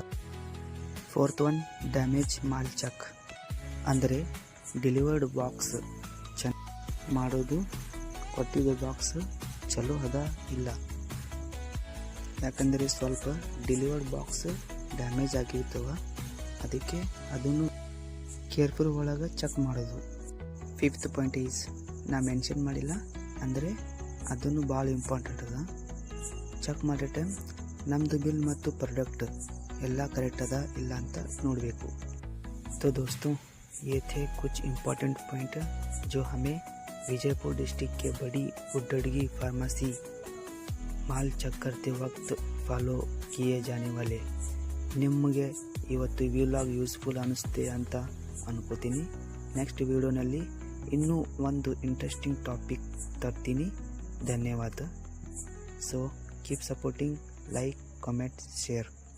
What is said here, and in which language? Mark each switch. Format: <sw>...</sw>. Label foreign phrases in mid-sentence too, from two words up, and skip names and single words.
<en>fourth one damage</en> <kn>ಮಾಲ್ ಚೆಕ್, ಅಂದರೆ</kn> <en>delivered box check</en> <kn>ಮಾಡೋದು, ಕೊಟ್ಟಿದ್ದ ಬಾಕ್ಸ್ ಚಲೋ ಅದ ಇಲ್ಲ, ಯಾಕಂದರೆ ಸ್ವಲ್ಪ</kn> <en>delivered box damage</en> <kn>ಆಗಿರ್ತವೆ, ಅದಕ್ಕೆ ಅದನ್ನು ಕೇರ್ಫುಲ್ ಒಳಗೆ ಚೆಕ್ ಮಾಡೋದು।</kn> <en>fifth point is</en> <kn>ನಾ ಮೆನ್ಷನ್ ಮಾಡಿಲ್ಲ, ಅಂದರೆ ಅದನ್ನು ಭಾಳ ಇಂಪಾರ್ಟೆಂಟ್ ಅದ। ಚೆಕ್ ಮಾಡೋ ಟೈಮ್ ನಮ್ಮದು ಬಿಲ್ ಮತ್ತು ಪ್ರಾಡಕ್ಟ್ ಎಲ್ಲ ಕರೆಕ್ಟ್ ಅದ ಇಲ್ಲ ಅಂತ ನೋಡಬೇಕು।</kn> <hi>तो दोस्तों, ये थे कुछ</hi> <en>important point</en> <hi>जो हमें विजयपुर डिस्ट्रिक्ट के बड़ी गुड्डड़गी फार्मेसी माल ಚೆಕ್ करते वक्त ಫಾಲೋ किए जाने वाले।</hi> <kn>ನಿಮಗೆ ಇವತ್ತು</kn> <en>vlog useful</en> <kn>ಅನ್ನಿಸುತ್ತೆ ಅಂತ ಅನ್ಕೋತೀನಿ। ನೆಕ್ಸ್ಟ್ ವಿಡಿಯೋನಲ್ಲಿ ಇನ್ನೂ ಒಂದು</kn> <en>interesting topic</en> <kn>ತರ್ತೀನಿ।</kn> <en>ಧನ್ಯವಾದ। so keep supporting, like, comment, share.</en>